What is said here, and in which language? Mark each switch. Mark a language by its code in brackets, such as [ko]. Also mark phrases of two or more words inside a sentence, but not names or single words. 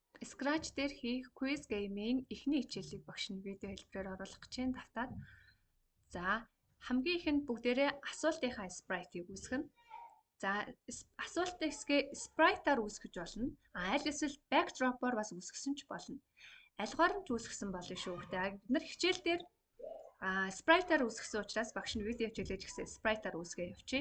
[mn] Scratch дээр хийх [en] quiz game- [mn] ийн эхний хичээлийг багш нь видео хэлбэрээр оруулах гэж байна. Давтаад. За, хамгийн ихэнд бүгдээрээ асуултынхаа sprite-ийг үүсгэнэ. За, асуултыг sprite-аар үүсгэж болно. Аль эсвэл backdrop-оор бас үүсгэсэн ч болно. Альгаар нь ч үүсгэсэн болно шүү гэхдээ бид нар хичээл дээр sprite-аар үүсгэсэн учраас багш нь видео хичээлээж гисэн sprite-аар үүсгээ явуулъя.